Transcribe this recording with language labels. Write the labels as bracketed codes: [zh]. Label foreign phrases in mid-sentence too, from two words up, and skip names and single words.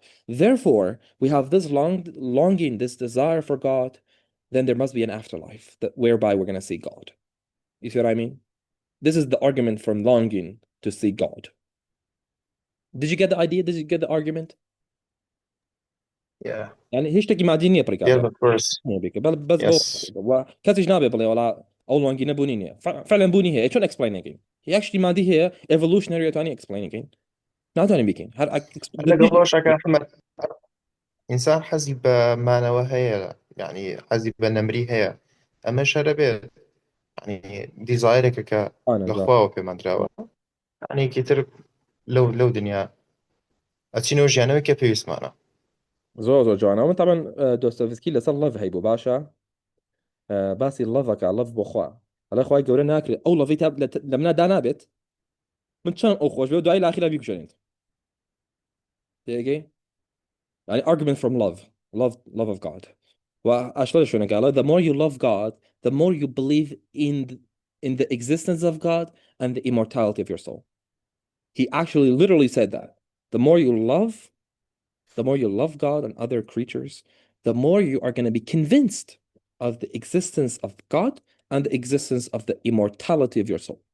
[en] Therefore, we have this longing, this desire for God. Then there must be an afterlife whereby we're going to see God. You see what I mean? This is the argument from longing to see God. Did you get the idea? Did you get the argument? Yeah. [ckb] يعني هیچ شتێکی مادی نییە [en] Yeah, [ckb] پڕیکا [en] of course. [ckb] بەس بۆ [en] Yes. [ckb] کەسیش نابێ بڵێ وڵا ئەو لۆنگی نەبوونی نییە فعلا بوونی هەیە چۆن ئەکسپلینەکەین یەکشتی مادی هەیە ئێڤولوشنەری ئەتوانی ئەکسپلینەکەین ناتوانین بکەین هەر [ar] هلا قبل شك أحمد إنسان [ckb] حەزی بە مانەوە هەیە يعني حەزی بە نەمری هەیە ئەمە شەرە بێت يعني دیزایرێکە کە [ar] أنا [ckb] لە جا خواوە پەیمانراوە يعني کەیتر لەو دنیا ئەچینەوە ژیانەوەی کە پێویستمانە زۆر جوانە من طبعا دۆستۆڤسکی لەسەر لەڤ هەیبوو باشە باسی لەڤەکە لەڤ بۆ خوا هەڵێ خوای گەورە ناکرێت ئەو لەڤی لە منە دا نابێت من چەند ئەو خۆش بێ دوای لاخیرا بیکوژێنێت تێگەی يعني [en] argument from love of God. [ar] وأشتغل شو نقاله [en] the more you love God, the more you believe in the existence of God and the immortality of your soul. He actually literally said that. The more you love God and other creatures, the more you are going to be convinced of the existence of God and the existence of the immortality of your soul.